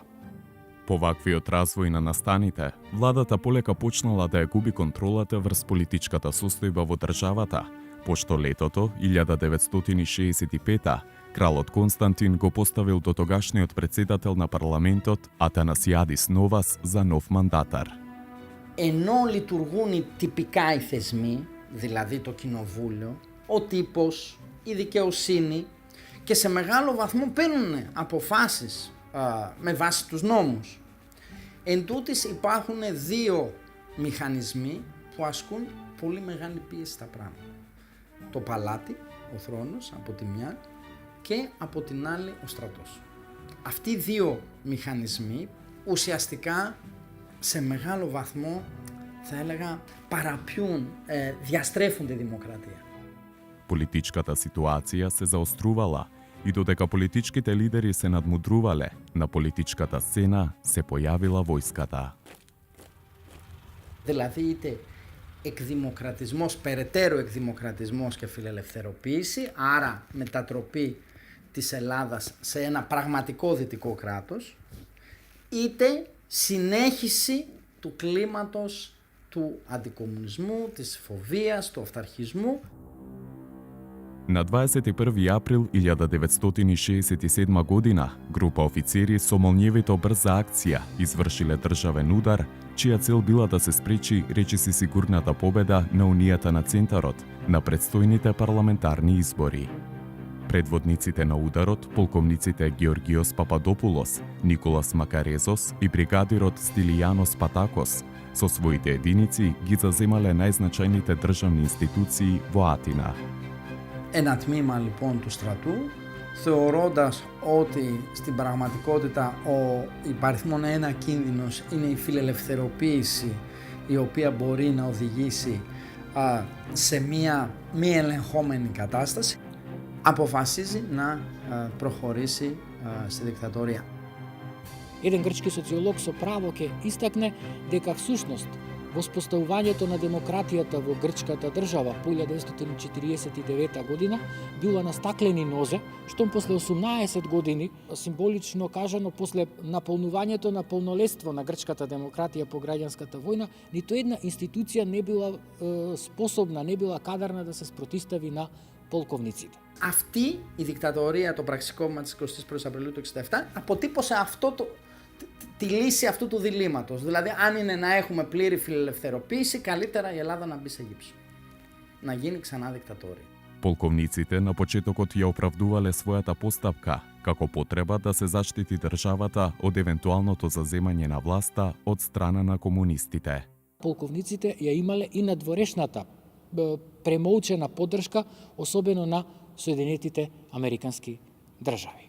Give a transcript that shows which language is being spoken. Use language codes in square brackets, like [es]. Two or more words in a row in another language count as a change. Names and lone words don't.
[mk] По ваквиот развој на настаните, владата полека почнала да ја губи контролата врз политичката состојба во државата, пошто летото 1965 кралот Константин го поставил до тогашниот председател на парламентот Αθανασιάδης Νόβας за нов мандатар. [el] Ενώ λειτουργούν τυπικά οι θεσμοί, δηλαδή το κοινοβούλιο, ο τύπος, η δικαιοσύνη και σε μεγάλο βαθμό παίρνουν αποφάσεις με βάση τους νόμους. Εν τούτης υπάρχουν δύο μηχανισμοί που ασκούν πολύ μεγάλη πίεση στα πράγματα. Το παλάτι, ο θρόνος από τη μια και από την άλλη ο στρατός. Αυτοί οι δύο μηχανισμοί ουσιαστικά σε μεγάλο βαθμό θα έλεγα παραποιούν, διαστρέφουν τη δημοκρατία. [mk] Политичката ситуација се заострувала и додека политичките лидери се надмудрувале, на политичката сцена се појавила војската. [el] Δηλαδή είτε εκδημοκρατισμός, περαιτέρω εκδημοκρατισμός και φιλελευθεροποίηση, άρα μετατροπή της Ελλάδας σε ένα πραγματικό δυτικό κράτος, είτε συνέχιση του κλίματος του αντικομμουνισμού, της φοβίας, του αυταρχισμού. [mk] На 21 април 1967 година, група офицери со молњевито брза акција извршиле државен удар, чија цел била да се спречи речиси сигурната победа на Унијата на Центарот на предстојните парламентарни избори. Предводниците на ударот, полковниците Георгиос Пападопулос, Николас Макарезос и бригадирот Стилијанос Патакос, со своите единици ги заземале најзначајните државни институции во Атина. [el] ένα τμήμα λοιπόν του στρατού, θεωρώντας ότι στην πραγματικότητα ο υπαριθμόν ένα κίνδυνος είναι η φιλελευθεροποίηση, η οποία μπορεί να οδηγήσει σε μία μη ελεγχόμενη κατάσταση, αποφασίζει να προχωρήσει στη δικτατορία. [mk] Еден грчки социолог со право ќе истакне дека всушност воспоставувањето на демократијата во грчката држава по 1949 година било на стаклени нозе, штом после 18 години, символично кажано после наполнувањето на полнолетство на грчката демократија по граѓанската војна, ниту една институција не била способна, не била кадарна да се спротистави на полковниците. [el] Αυτή η δικτατορία, το πραξικόπημα της 21ης Απριλίου του 1967, αποτύπωσε τη λύση αυτού του διλήμματος. Δηλαδή, αν είναι να έχουμε πλήρη φιλελευθεροποίηση, καλύτερα η Ελλάδα να μπει σε γύψο. Να γίνει ξανά δικτατορία. [mk] Полковниците на почетокот ја оправдувале својата постапка како потреба да се заштити државата од евентуалното заземање на власта од страна на комунистите. Полковниците ја имале и надворешната премолчена поддршка, особено на Соединетите Американски држави.